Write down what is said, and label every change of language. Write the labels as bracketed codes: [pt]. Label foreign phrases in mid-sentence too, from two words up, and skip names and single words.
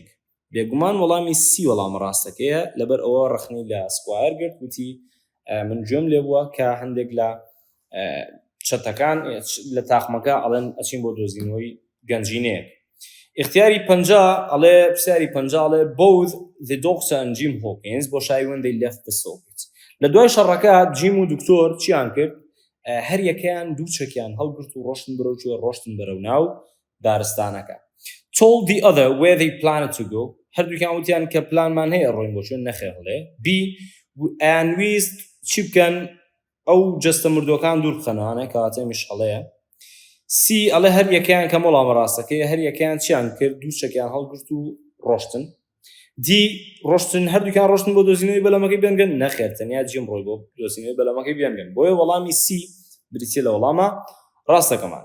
[ckb] بێگومان وەڵامی وەڵامە ڕاستەکەیە، لەبەر ئەوە ڕخنەی لە سکوایر گرت، وتی من گوێم لێ بووە کە هەندێک لە چەتەکان لە تاقمەکە ئەڵێن ئەچین بۆ دۆزینەوەی گەنجینەیەک. اختیاری 50 ئەڵێ پرسیاری 50 ئەڵێ [en] both the doctor and Jim Hawkins [ckb] بۆ شای [en] when they left the socket. [ckb] لە دوای شەڕەکە جیم و دکتۆر چیان کرد؟ هەر یەکەیان دوو چەکیان هەڵگرت و ڕۆشتن بەرەو کوێ، ڕۆشتن بەرەو ناو دارستانەکە. [en] told the other where they planned to go، [ckb] هەردووکیان وتیان کە پلانمان هەیە ڕۆین بۆ شوێن، نەخێر هەڵێ. and ویست چی بکەن؟ ئەو جەستە مردوەکان دوور بخەنەوانە، کەواتە میش هەڵەیە. ئەڵێ هەر یەکەیان کە وەڵامە ڕاستەکەی، هەر یەکەیان چیان کرد؟ دوو چەکیان هەڵگرت و ڕۆشتن. ڕۆشتن، هەردووکیان ڕۆشتن بۆ دۆزینەوەی بەلەمەکەی بێنگەن، نەخێر، تەنیا جیم ڕۆی بۆ دۆزینەوەی بەلەمەکەی بێنگەن، بۆیە وەڵامی بریتیە لە وەڵامە ڕاستەکەمان.